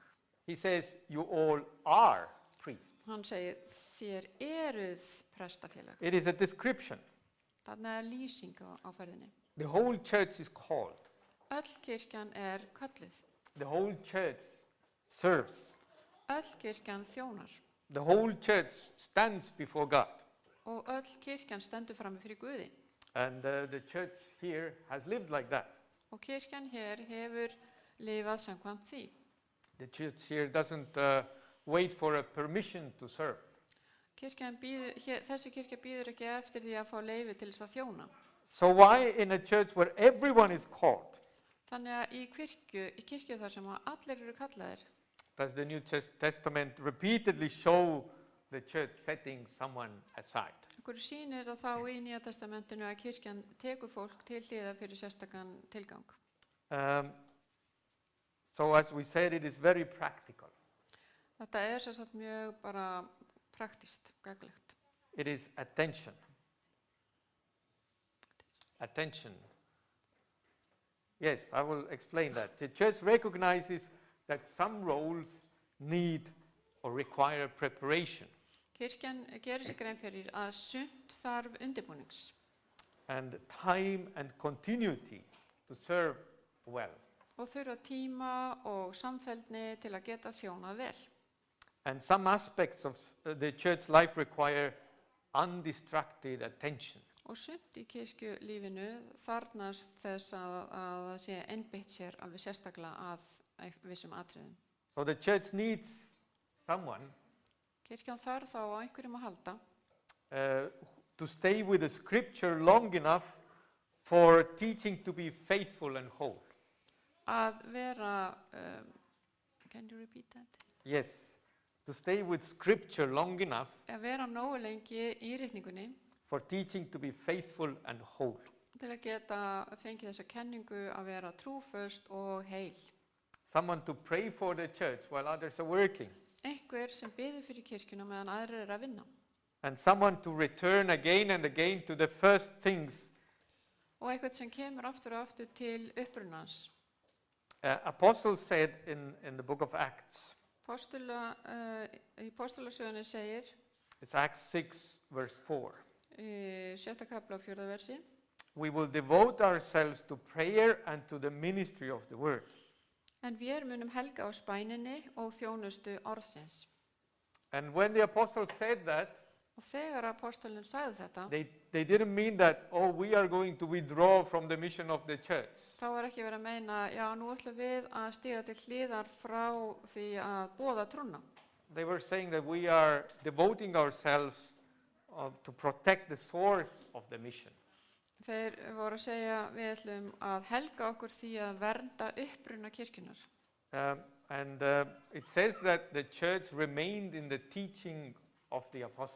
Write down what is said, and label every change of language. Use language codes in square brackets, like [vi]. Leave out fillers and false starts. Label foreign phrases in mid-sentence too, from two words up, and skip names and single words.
[en] He says, you all are priests. [is] Hann segir þér eruð prestafélag. [en] It is a description. [is] Þarna lýsing á ferðinni. [en] The whole church is called. [is] Öll kirkjan kölluð. [en] The whole church serves. [is] Öll kirkjan þjónar. [en] The whole church stands before God. [is] Og öll kirkjan stendur frammi fyrir Guði. [en] And the church here has lived like that. [is] Og kirkjan hér hefur lifað samkvæmt því. [en] The church here doesn't wait for a permission to serve. [is] Þessi kirkja býður ekki eftir því að fá leyfi til þess að þjóna. [en] So why in a church where everyone is called [is] Þannig að í kirkju þar sem að allir eru kallaðir, [en] does the New Testament repeatedly show the church setting someone aside? [is] einhverju sýnir að þá í Nýja testamentinu að kirkjan tekur fólk til hliðar fyrir sérstakan tilgang. [en] So as we said, it is very practical. [is] Þetta sem sagt mjög bara praktískt, gagnlegt. [en] It is attention. Attention. Yes, I will explain that. The church recognizes that some roles need or require preparation. [is] Kirkjan gerir sig grein fyrir að sumt þarf undirbúnings [en] And time and continuity to serve well. [is] og þurfa tíma og samfeldni til að geta þjónað vel. [en] And some aspects of the church life require undistracted attention. [is] Og sumt í kirkjulífinu þarfnast þess að það sé einbeitt sér alveg sérstaklega að vissum atriðum. [en] So the church needs someone [is] Kirkjan þarf þá á einhverjum að halda [en] to stay with the scripture long enough for teaching to be faithful and whole. [is] að vera, [en] can you repeat that? Yes, to stay with scripture long enough [is] Að vera nógu lengi í ritningunni [en] for teaching to be faithful and whole. [is] til að geta fengið þessa kenningu að vera trúföst og heil. [en] Someone to pray for the church while others are working. [is] Einhver sem biður fyrir kirkjuna meðan aðrir að vinna. [en] And someone to return again and again to the first things. [is] Og eitthvað sem kemur aftur og aftur til upprunans. [en] Apostle said in the book of Acts, [is] Í Postulasögunni segir [en] it's Acts 6 verse 4. [is] í 7. kafla og 4. versi: [en] We will devote ourselves to prayer and to the ministry of the word. [is] En við munum helga á spæninni og þjónustu orðsins. [en] And when the apostle said that, [is] Og þegar apostolinn sagði þetta, [en] they didn't mean that, oh, we are going to withdraw from the mission of the church. [is] þá var ekki verið að meina, já, nú ætlum við að stíga til hliðar frá því að boða trúna. [en] They were saying that we are devoting ourselves to protect the source of the mission. [is] Þeir voru að segja, við ætlum að helga okkur því að vernda uppruna kirkjunar. [en] And it says that the church remained in the teaching of the apostles.